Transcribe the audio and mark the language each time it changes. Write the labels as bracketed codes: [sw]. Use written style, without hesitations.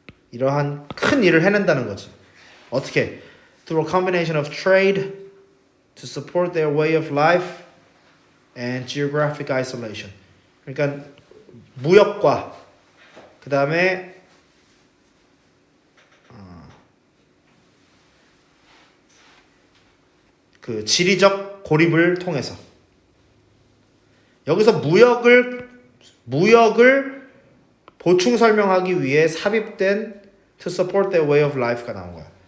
[ko] 이러한 큰 일을 해낸다는 거지. 어떻게? [en] Through a combination of trade to support their way of life and geographic isolation. [ko] 그러니까 무역과 그 다음에 그 지리적 고립을 통해서 여기서 무역을 보충 설명하기 위해 삽입된 [en] to support their way of life [ko] 가 나온 거야.